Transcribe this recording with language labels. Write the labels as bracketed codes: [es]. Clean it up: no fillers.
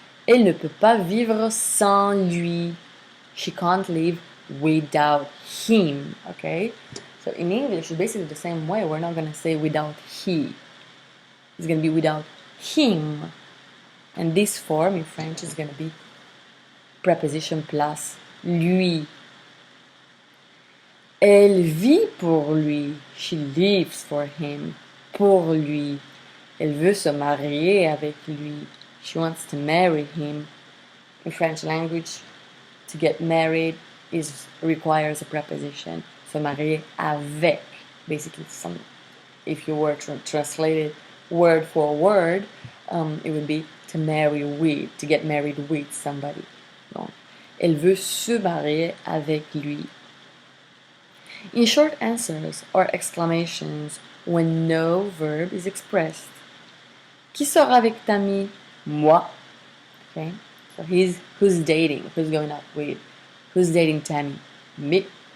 [fr] Elle ne peut pas vivre sans lui. [en] She can't live without him. Okay? So in English, it's basically the same way. We're not going to say without he. It's going to be without him. And this form in French is going to be preposition plus lui. [fr] Elle vit pour lui. [en] She lives for him. [fr] Pour lui. Elle veut se marier avec lui. [en] She wants to marry him. In French language, to get married requires a preposition. [fr] Se marier avec. [en] Basically, if you were to translate it word for word, it would be to marry with, to get married with somebody. [fr] Donc, elle veut se marier avec lui. [en] In short answers or exclamations when no verb is expressed. [fr] Qui sort avec Tammy? Moi. [en] Okay. So who's dating? Who's going out with? Who's dating Tammy? Me.